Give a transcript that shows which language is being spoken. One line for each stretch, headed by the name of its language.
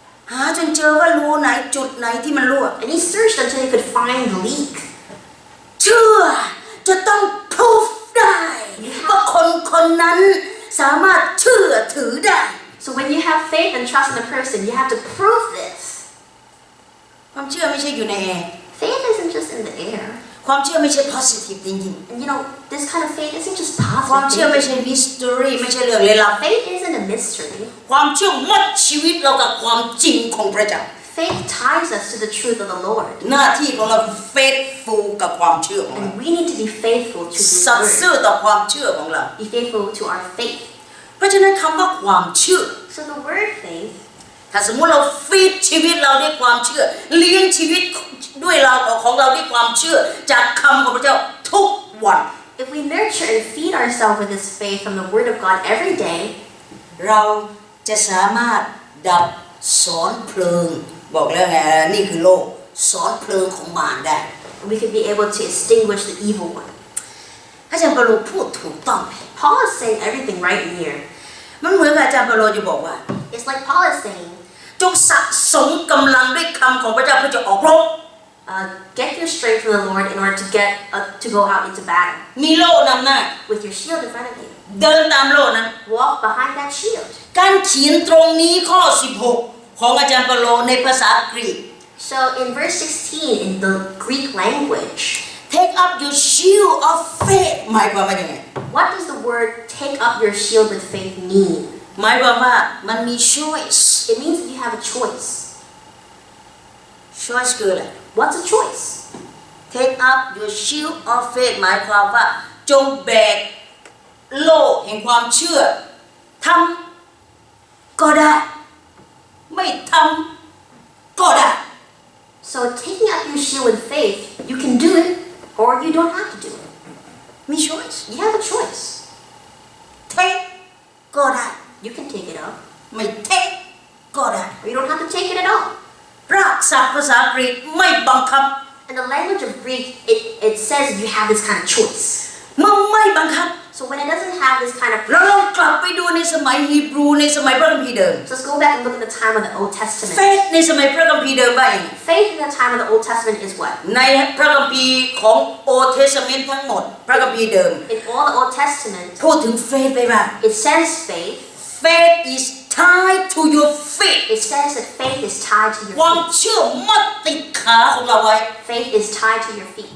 Thai: หาจนเจอว่ารูไหนจุดไหนที่มันรั่ว
English: And he searched until he could find the leak.
Thai: เชื่อจะต้องพิสูจได้ว่าคนนั้นสามารถเชื่อถือได้
English: So when you have faith and trust in a person, you have to prove this.
Thai: ความเชื่อไม่ใช่อยู่ในแอร์
English: Faith isn't just in the air.
Thai: ความเชื่อไม่ใช่
English: positive thinking And you know, this kind of faith isn't just
Thai: ความเชื่อ
English: positive
Thai: ไม่ ใช่ mystery ไม่ใช่เรื่องลี้ลับ
English: Faith isn't a mystery.
Thai: ความเชื่อมัดชีวิตเรากับความจริงของพระเจ้า
English: Faith ties us to the truth of the Lord.
Thai: หน้าที่ของเราคือ faithful กับความเชื่อของเรา
English: And we need to be faithful to His
Thai: สัตย์ซื่อ
English: word.
Thai: ต่อความเชื่อของเรา
English: Be faithful to our faith.
Thai: เพราะฉะนั้นคำว่าความเชื่อ
English: So the word faith,
Thai: ถ้าสมมุติเราฟีดชีวิตเราด้วยความเชื่อเลี้ยงชีวิตด้วยเราของเราด้วยความเชื่อจากคำของพระเจ้าทุกวัน
English: if we nurture and feed ourselves with this faith from the word of God every day,
Thai: เราจะสามารถดับสอนเพลิงบอกแล้วไงนี่คือโลกสอนเพลิงของมารได้
English: we could be able to extinguish the evil one.
Thai: อาจารย์เปาโลพูดถูกต้อง
English: Paul is saying everything right in here.
Thai: มันเหมือนกับอาจารย์เปาโลจะบอกว่า
English: It's like Paul is saying,
Thai: จงสะสมกำลังด้วยคำของพระเจ้าเพื่อจะออกรบ
English: get your strength from the Lord in order to go out into battle
Thai: มีโล่นำหน้า
English: with your shield in front of you.
Thai: เดินตามโล่นั้น
English: Walk behind that shield.
Thai: การเขียนตรงนี้ข้อ 16 ของอาจารย์เปาโลในภาษากรีก
English: So in verse 16 in the Greek language, take up your shield of faith
Thai: หมายความว่ายังไง
English: what does the word take up your shield with faith mean?
Thai: หมายความว่ามันมี choice
English: It means that you have a choice.
Thai: choice คืออะไร
English: What's a choice? take up your shield of faith
Thai: หมายความว่าจงแบกโล่แห่งความเชื่อทำก็ได้ไม่ทำก็ได้
English: So taking up your shield with faith, you can do it or you don't have to do it.
Thai: มี choice
English: You have a choice.
Thai: take ก็ได้
English: You can take it up
Thai: ไม่ take ก็ได้
English: or you don't have to take it at all.
Thai: รากศัพท์ภาษากรีกไม่บังคับ
English: In the language of Greek, it says you have this kind of choice.
Thai: เมื่อไม่บังคับ
English: So when it doesn't have this kind of
Thai: เราลองกลับไปดูในสมัยฮีบรูในสมัยพระคัมภีร์เดิม
English: So let's go back and look at the time of the Old Testament.
Thai: faith ในสมัยพระคัมภีร์เดิมว่าอย่างไร
English: Faith in the time of the Old Testament is what?
Thai: ในพระคัมภีร์ของ Old Testament ทั้งหมดพระคัมภีร์เดิม
English: In all the Old Testament,
Thai: พูดถึง faith ไว้ว่า
English: it says faith. faith is tied to your feet It says that faith is tied to
Thai: ความ
English: your feet.
Thai: เชื่อมัดติดขาของเราไว้
English: Faith is tied to your feet.